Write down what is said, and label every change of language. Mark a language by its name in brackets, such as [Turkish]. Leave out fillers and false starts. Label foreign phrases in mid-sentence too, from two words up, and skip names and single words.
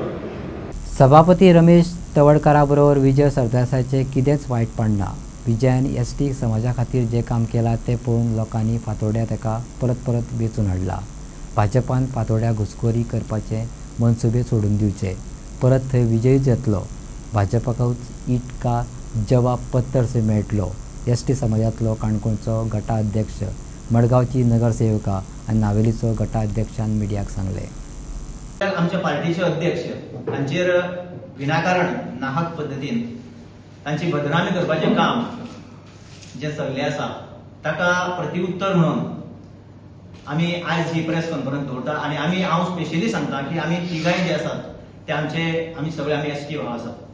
[Konkani] सभापती रमेश तवडकारा बरोबर विजय सरदेसायचे कितेंच वायटपण ना. विजयान एसटी समाजा खातीर जें काम केलां तें पळोवन लोकांनी फातोड्या ताका परत परत वेचून हाडला. भाजपान फातोड्या घुसखोरी करपाचे मनसुबे सोडून दिवचे. परत थंय विजयूच येतलो. भाजपाकूच [Hindi] ईट का जवाब पत्तर से [Konkani] मेळटलो. एसटी समाजांतलो काणकोणचो गटाध्यक्ष मडगांवची नगरसेवका आनी नावेलीचो गटाध्यक्षान मिडियाक सांगले. आमच्या पार्टीचे अध्यक्ष हांचेर विनाकारण नाहक पद्दतीन तांची बदनामी करपाचें काम जें चल्लें आसा ताका प्रतिउत्तर म्हणून आमी आयज ही [English] press conference [Konkani] दवरता आनी हांव स्पेशली सांगता की आमी तिगाय जे आसात ते आमी सगळे एसटी भाव आसात.